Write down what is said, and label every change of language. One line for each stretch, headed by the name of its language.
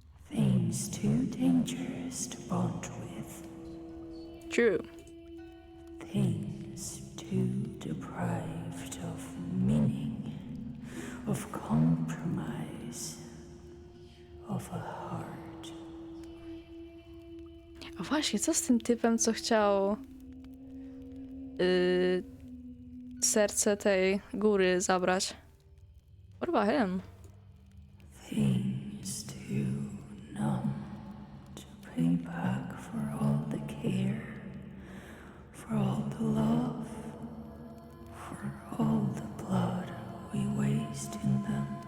English: Things too dangerous to bond with. True. Things too deprived of meaning, of compromise, of a heart.
Polish: A właśnie, co z tym typem, co chciał serce tej góry zabrać?
English: What about him? Things too numb to pay back for all the care, for all the love, for all the blood we waste in them.